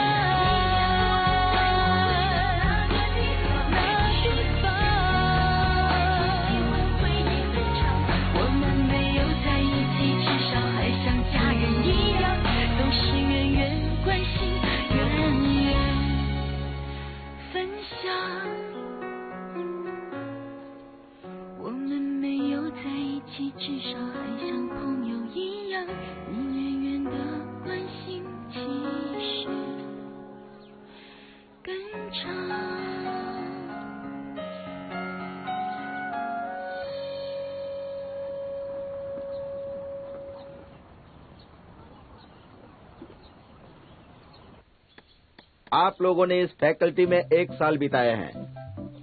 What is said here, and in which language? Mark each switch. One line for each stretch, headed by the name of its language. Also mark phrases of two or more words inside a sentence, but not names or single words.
Chinese: 那地方，我们没有在一起，至少还像家人一样，总是远远关心，远远分享。我们没有在一起，至少还像朋友一样，你远远的关心，其实更长。
Hindi: आप लोगों ने इस फैकल्टी में 1 साल बिताए हैं।